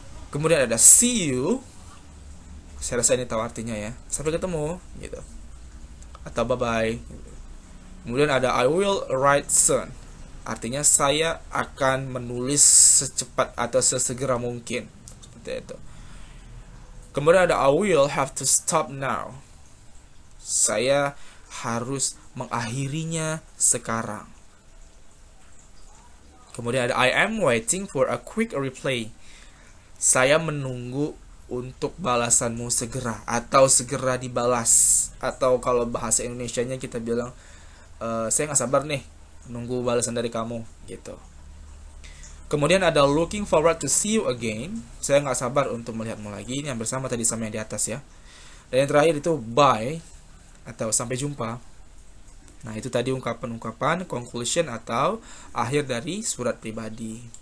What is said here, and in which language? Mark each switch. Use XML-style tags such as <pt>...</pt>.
<id>Kemudian ada</id> <en>see you.</en> <id>Saya rasa ini tahu artinya ya. Sampai ketemu gitu. Atau</id> <en>bye bye.</en> <id>Kemudian ada</id> <en>I will write soon.</en> <id>Artinya saya akan menulis secepat atau sesegera mungkin. Seperti itu. Kemudian ada</id> <en>I will have to stop now.</en> <id>Saya harus mengakhirinya sekarang. Kemudian ada</id> <en>I am waiting for a quick reply.</en> <id>Saya menunggu untuk balasanmu segera atau segera dibalas, atau kalau bahasa Indonesianya kita bilang saya nggak sabar nih nunggu balasan dari kamu gitu. Kemudian ada</id> <en>looking forward to see you again.</en> <id>Saya nggak sabar untuk melihatmu lagi. Ini yang bersama tadi sama yang di atas ya. Dan yang terakhir itu</id> <en>bye</en> <id>atau sampai jumpa. Nah, itu tadi ungkapan-ungkapan conclusion atau akhir dari surat pribadi.</id>